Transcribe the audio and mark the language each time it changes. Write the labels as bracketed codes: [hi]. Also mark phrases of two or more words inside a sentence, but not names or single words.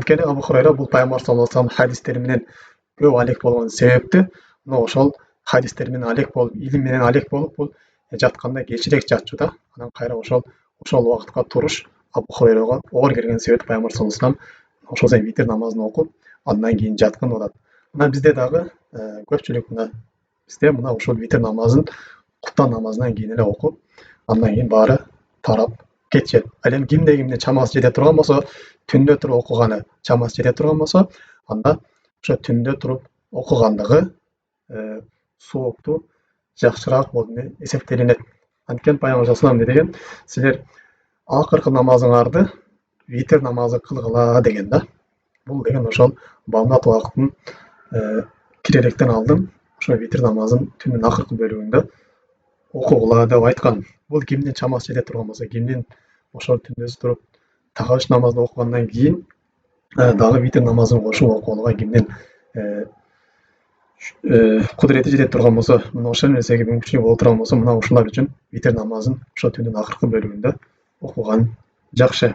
[ky] Анткени Абу Хурайра бул пайгамбар [ar] صلى الله عليه [ky] вассаламдын хадистери менен көп алек болгон себептүү, ошол хадистер менен алек болуп, илим менен алек болуп, бул жатканда кечирээк жатчу да. Анан кайра ошол убакытка туруш Абу Хурайрага оор келген себеп пайгамбар [ar] صلى الله عليه وسلم [ky] ошол витир намазын окуп, андан кийин жаткын деп атат. мына бізде дағы көпчүлүк мына бізде мына ушул витр намазын куптан намазынан кийин эле окуп, андан кийин баары тарап кетишет. Ал эми кимде чамасы жете турган болсо, түндө туруп окуганы чамасы жете турган болсо, анда ошо түндө туруп окугандыгы сооптуу жакшыраак болуп эсептелинет. Анткени Пайгамбар [ar] صلى الله عليه وسلم [ky] деген, силер акыркы намазыңарды витр намазы кылгыла деген да. Бул деген ошол бамдат убактын кирерден алдын ошо витр намазын түндүн акыркы бөлүгүндө окугула деп айткан. Бул кимдин чамасы жете турган болсо, кимдин ошол түндөсү туруп тагыш намазды окугандан кийин дагы витр намазын кошуп окуганга кимдин кудурети жете турган болсо, мына ошол нерсеге мүмкүнчүлүгү боло турган болсо, мына ушулар үчүн витр намазын ошо түндүн акыркы бөлүгүндө окуган жакшы.